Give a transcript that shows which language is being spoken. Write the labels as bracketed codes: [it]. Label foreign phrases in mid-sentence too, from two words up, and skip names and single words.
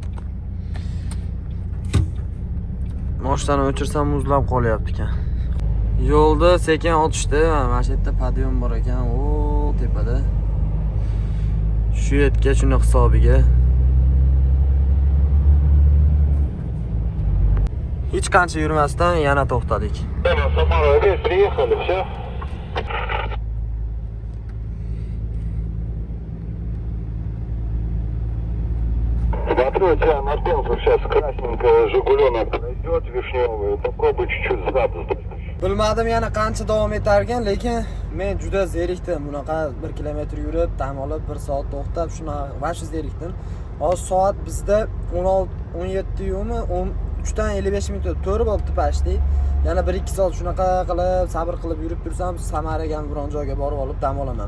[uz] Mashinani o'chirsam muzlab qolyapti ekan. Yo'lda sekin o'tishdi. Mana shu yerda podiyom bor ekan, o tepada. Shu yerga shuni hisobiga. Hech qancha yurmasdan yana to'xtadik. [ru] Приехали, все. Смотрю, у тебя на пенсу сейчас красненькая Жигуленок пройдет вишневый. Попробуй чуть-чуть зад сдать. [uz] Bilmadim yana qancha davom etar ekan, lekin men juda zerikdim. Bunaqa 1 kilometr yurib, dam olib 1 soat to'xtab, shuna vashi zerikdim. Hozir soat bizda 17:mi, 3dan 55 minut to'g'ri bo'libdi pashti. Yana 1-2 soat shunaqa qilib, sabr qilib yurib tursam, Samaraga biron joyga borib olib dam olaman.